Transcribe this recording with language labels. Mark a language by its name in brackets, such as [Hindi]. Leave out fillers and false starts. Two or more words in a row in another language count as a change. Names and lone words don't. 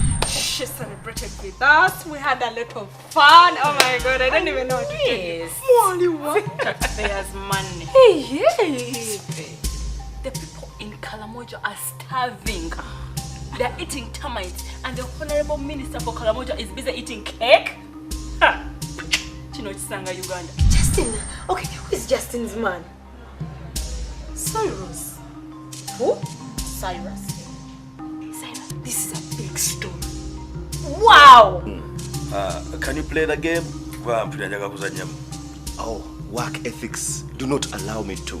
[English] She celebrated with us. We had a lot of fun. Oh my god, I don't even know what to tell you. Money, what? There's money. Hey. The people in Kalamoja are starving. They're eating termites, and the Honorable Minister for Kalamoja is busy eating cake. Ha! Chino Chisanga, Uganda. Justin. Okay, who is Justin's man? Cyrus. Who? Cyrus. This is a big story. Wow! Can you play the game? Oh, work ethics do not allow me to.